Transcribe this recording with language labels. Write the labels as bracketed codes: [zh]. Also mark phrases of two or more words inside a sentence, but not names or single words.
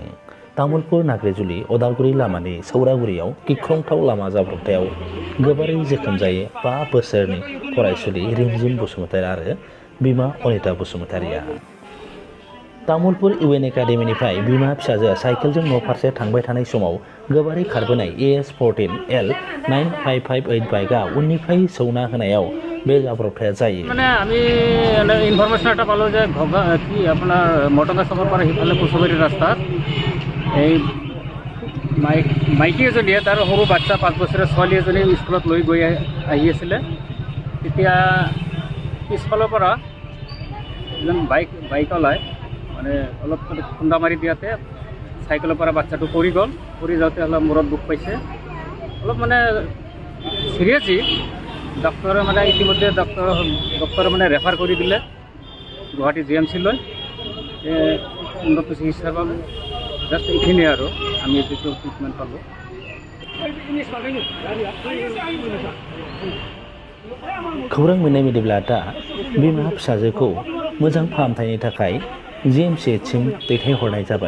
[brx] तामुलपुर नाग्रिजुलि अदालगुरि लामानि सौरागुरियाव गिख्रंथाव लामा जाब्रबथायाव गोबारै जोखोम जायो 5 बोसोरनि फरायसुलि रिमजिम बसुमतारी आरो बिमा अनिता बसुमतारीया। तामुलपुर इउएन एकाडेमिनिफ्राय बिमा फिसाजोआ साइकेलजों न' फारसे थांबाय थानाय समाव गोबारै खारबोनाय AS14L 9558 बाइकआ उननिफ्राय सौना होनायाव बे जाब्रबथाया जायो। [as] মানে আমি ইনফরমেশন এটা পালো যে কি আপনার মটকা চকৰ পৰা সিফালে কুচুবাৰী ৰাস্তাত এই মাইকী এজনীয়ে তাৰ সৰু বাচ্চা 5 বছৰীয়া ছোৱালী এজনী স্কুলত লৈ গৈ আহি আছিলে। তেতিয়া পিছফালৰ পৰা এজন বাইক ওলাই মানে অলপ খুন্দা মাৰি দিয়াতে চাইকেলৰ পৰা বাচ্চাটো পৰি গ'ল। পৰি যাওঁতে অলপ মূৰত দুখ পাইছে, অলপ মানে চিৰিয়াছলি ডক্টৰে মানে ইতিমধ্যে ডক্টৰে মানে ৰেফাৰ কৰি দিলে গুৱাহাটী GMC লৈ উন্নত চিকিৎসাৰ বাবে। জাষ্ট এইখিনিয়ে আৰু আমি যিটো ট্ৰিটমেণ্ট পালোঁ। [brx] खौरां मोननाय बायदिब्ला दा बिमा फिसाजोखौ मोजां फाहामथायनि थाखाय GMCHसिम दैथायहरनाय जाबाय।